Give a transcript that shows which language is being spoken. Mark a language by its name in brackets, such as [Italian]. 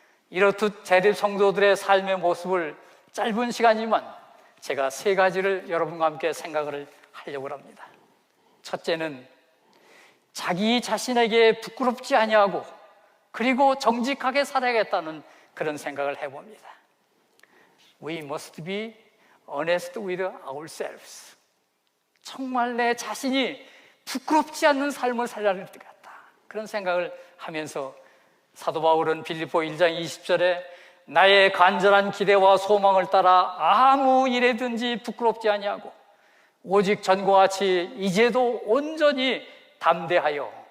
[Korean] 이렇듯 재림 성도들의 삶의 모습을 짧은 시간이지만 제가 세 가지를 여러분과 함께 생각을 하려고 합니다. 첫째는 자기 자신에게 부끄럽지 아니하고 그리고 정직하게 살아야겠다는 그런 생각을 해봅니다. [English] We must be honest with ourselves. [Korean] 정말 내 자신이 부끄럽지 않는 삶을 살아야 되겠다, 그런 생각을 하면서 사도 바울은 빌립보 1장 20절에 나의 간절한 기대와 소망을 따라 아무 일에든지 부끄럽지 아니하고 오직 전과 같이 이제도 온전히 담대하여